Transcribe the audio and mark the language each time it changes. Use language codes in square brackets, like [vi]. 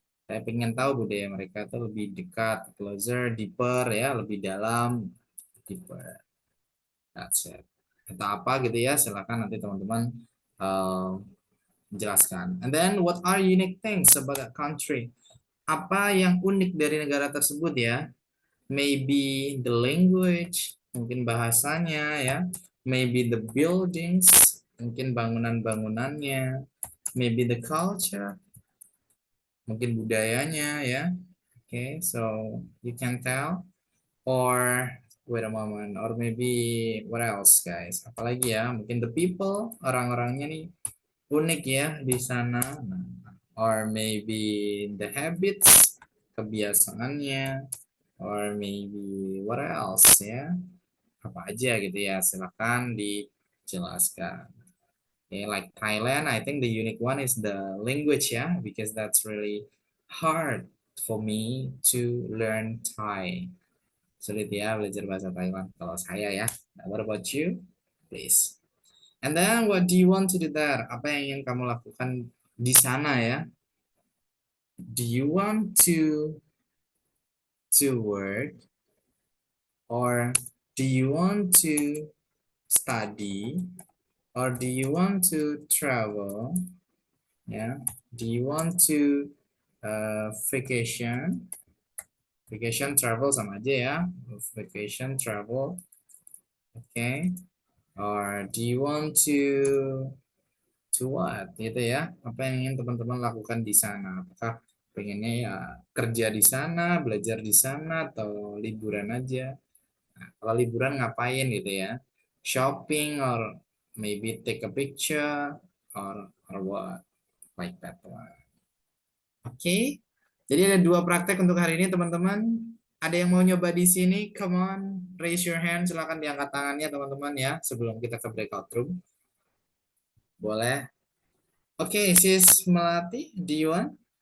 [id] Saya pengen tahu budaya mereka itu lebih dekat, [en] closer, deeper [id] ya, lebih dalam, deeper. [en] That's it. [id] Atau apa gitu ya, silakan nanti teman-teman jelaskan. [en] And then what are unique things about that country? [id] Apa yang unik dari negara tersebut ya? [en] Maybe the language, [id] mungkin bahasanya ya. [en] Maybe the buildings, [id] mungkin bangunan-bangunannya. [en] Maybe the culture, [id] mungkin budayanya ya. [en] Okay, so you can tell. Or wait a moment, or maybe what else guys? [id] Apalagi ya? Mungkin [en] the people, [id] orang-orangnya nih unik ya di sana. [en] Nah, or maybe the habits, kebiasaannya, or maybe what else ya? [id] Apa aja gitu ya? Silakan dijelaskan. [en] Okay, like Thailand, I think the unique one is the language ya, because that's really hard for me to learn Thai. [id] Sulit ya belajar bahasa Thailand kalau saya ya. [en] What about you? Please. And then what do you want to do there? [id] Apa yang ingin kamu lakukan di sana ya? [en] Do you want to work or do you want to study or do you want to travel? Yeah. Do you want to vacation? Vacation travel [id] sama aja ya. [en] Vacation travel. Okay. Or do you want to what [id] gitu ya, apa yang ingin teman-teman lakukan di sana, apakah pengennya ya kerja di sana, belajar di sana, atau liburan aja. Nah, kalau liburan ngapain gitu ya, [en] shopping or maybe take a picture or what like that one. [id] Oke, jadi ada dua praktek untuk hari ini teman-teman. Ada yang mau nyoba di sini? [en] Come on, raise your hand, [id] silakan diangkat tangannya teman-teman ya sebelum kita ke breakout room. Boleh. [en] Oke, sis Melati, do you want?